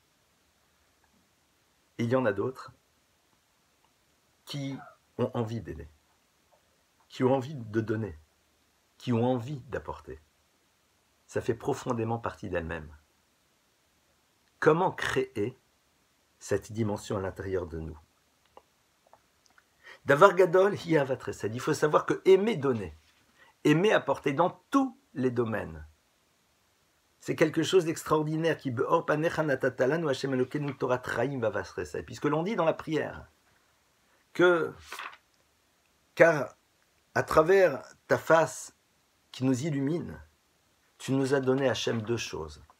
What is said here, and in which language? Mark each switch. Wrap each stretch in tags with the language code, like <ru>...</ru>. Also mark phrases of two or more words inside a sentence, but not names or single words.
<fr>Il y en a d'autres qui ont envie d'aider, qui ont envie de donner, qui ont envie d'apporter. Ça fait profondément partie d'elles-mêmes. Comment créer cette dimension à l'intérieur de nous?</fr> <he>דבר גדול היא אהבת חסד.</he> <fr>Il faut savoir que aimer donner, aimer apporter dans tous les domaines, c'est quelque chose d'extraordinaire qui puisque l'on dit dans la prière que car à travers ta face qui nous illumine, tu nous as donné Hachem deux choses.</fr>